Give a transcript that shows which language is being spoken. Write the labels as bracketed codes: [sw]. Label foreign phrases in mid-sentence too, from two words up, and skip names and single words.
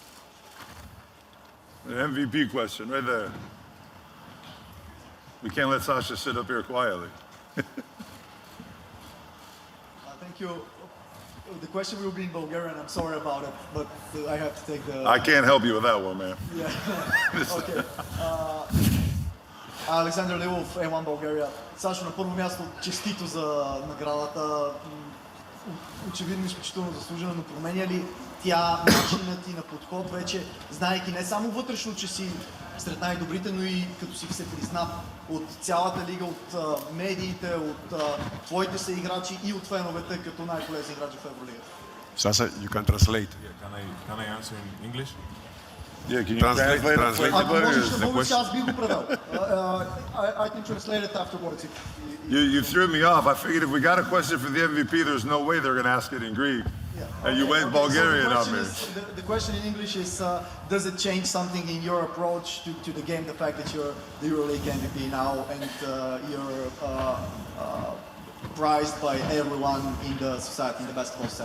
[en] An MVP question right there. We can't let Sasha sit up here quietly. Thank you. The question will be in Bulgarian. I'm sorry about it, but I have to take the... I can't help you with that one, man. Yeah. Okay. [bg] Александър Лилов, A1 България. Сашо, на първо място честито за наградата. Очевидно изключително заслужена, но променя ли тя начинът ти на подход вече, знаейки не само вътрешно, че си сред най-добрите, но и като си се признат от цялата лига, от медиите, от твоите съиграчи и от феновете като най-полезни играчи в Евролигата? [en] Sasa, you can translate. Can I answer in English? Yeah, can you translate [bg] Ако можеш на [en] the [bg] български, [en] question? [bg] аз бих го превел. [en] I can translate it afterwards. You threw me off. I figured if we got a question for the MVP, there's no way they're going to ask it in Greek. And you went Bulgarian on me. The question in English is, does it change something in your approach to the game, the fact that you're the EuroLeague MVP now and you're prized by everyone in the society, in the basketball sector?